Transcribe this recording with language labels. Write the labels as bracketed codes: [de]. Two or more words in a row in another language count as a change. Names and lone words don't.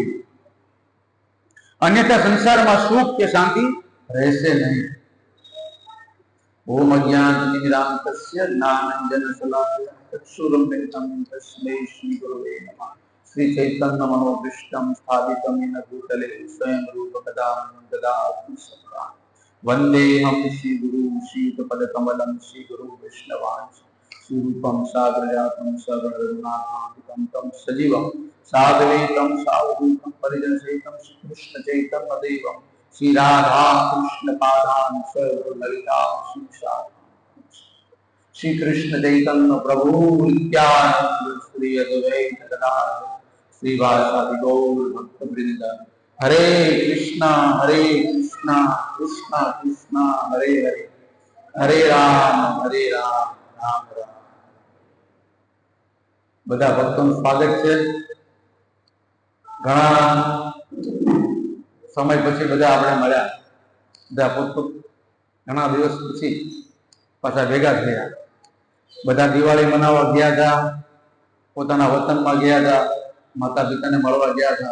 [gu] અન્યથા સંસારમાં સુખ કે શાંતિ રહેશે નહીં. [sa] ઓમ અજ્ઞાનતિમિરાંતસ્ય જ્ઞાનાંજનશલાકયા ચક્ષુરુન્મિલિતં તસ્મૈ શ્રી ગુરવે નમઃ. શ્રી ચૈતન્ય મનોભીષ્ટં સ્થાપિतं येन भूतले स्वयं रूप कदा ददाति सत्तां. वन्देऽहं श्रीगुरु श्रीयुतपदकमलं श्रीगुरु वैष्णवांश स्वरूपं साग्रजातं सगणरघुनाथान्वितं तं सजीवं साद्वैतं सावधूतं परिजनसहितं श्रीकृष्ण चैतन्यदेवं श्री राधा कृष्ण पादान सर्वललिता श्री कृष्ण चैतन्य प्रभु नित्यानंद श्री अद्वैत गदाधर श्रीवासादि गौर भक्त वृंद. हरे कृष्ण कृष्ण कृष्ण हरे हरे, हरे राम राम राम. [gu] બધા ભક્તોનું સ્વાગત છે. ઘણા સમય પછી બધા આપણે મળ્યા, બધા પોતપોત ઘણા દિવસ પછી પાછા ભેગા થયા. બધા દિવાળી મનાવવા ગયા હતા, પોતાના વતનમાં ગયા હતા, માતા પિતાને મળવા ગયા હતા.